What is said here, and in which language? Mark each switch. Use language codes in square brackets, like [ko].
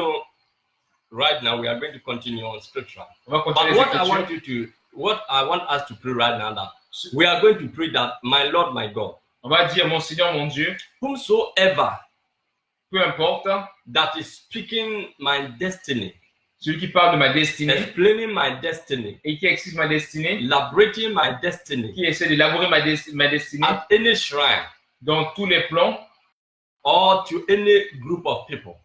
[en] will- right now we are going to continue on scripture. [fr] On va [en] But [fr] continuer les [en] what I [fr] Écritures. [en] what I want us to pray right now, that we are going to pray that my Lord, my God, [fr] On va dire, mon Seigneur, mon Dieu, [en] whomsoever [fr] peu importe, [en] that is speaking my destiny, [fr] celui qui parle de ma destinée [en] explaining my destiny, [fr] et qui explique ma destinée, [en] elaborating my destiny [fr] qui essaie d'élaborer ma destinée [en] at any shrine [fr] dans tous les plans [en] or to any group of people,